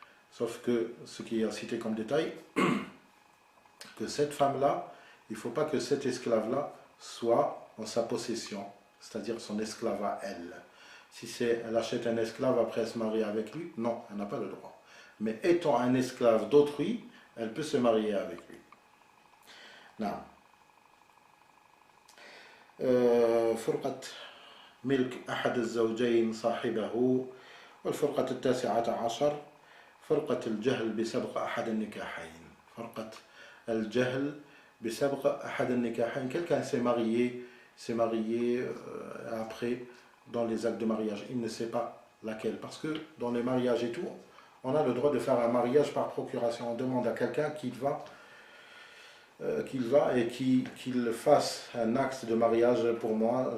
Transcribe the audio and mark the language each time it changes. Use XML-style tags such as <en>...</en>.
<fr>Sauf que ce qui est cité comme détail, que cette femme-là, il ne faut pas que cet esclave-là soit en sa possession, c'est-à-dire son esclave à elle. Si elle achète un esclave après se marier avec lui, non, elle n'a pas le droit. Mais étant un esclave d'autrui, elle peut se marier avec lui.</fr> <ar>نعم. فرقة ملك أحد الزوجين صاحبه. والفرقة التاسعة عشر فرقة الجهل بسبق أحد النكاحين. فرقة الجهل بسبق أحد النكاحين.</ar> <fr>Quelqu'un s'est marié après dans les actes de mariage. Il ne sait pas laquelle. Parce que dans les mariages et tout, on a le droit de faire un mariage par procuration. On demande à quelqu'un qu'il va et qu'il fasse un acte de mariage pour moi.</fr>